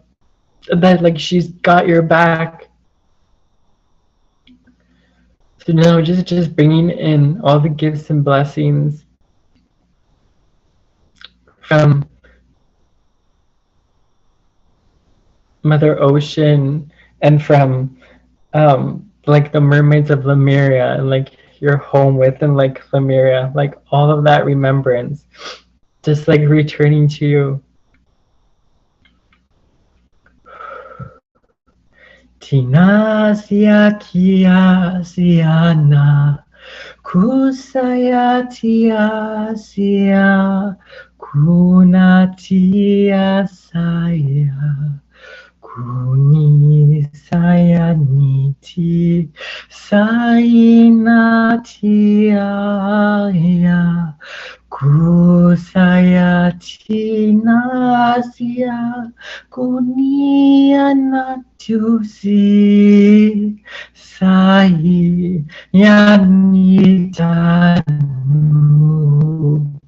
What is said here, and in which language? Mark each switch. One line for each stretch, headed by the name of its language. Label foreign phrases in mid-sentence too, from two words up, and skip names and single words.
English: That like she's got your back. So now just bringing in all the gifts and blessings from Mother Ocean and from like the mermaids of Lemuria and like your home within like Lemuria, like all of that remembrance just like returning to you. Tina sia kia siana kusaya tia sia kunatia saya kuni saya niti saina tia ya Kusaya tinasia kunia natusi sahi yanitanu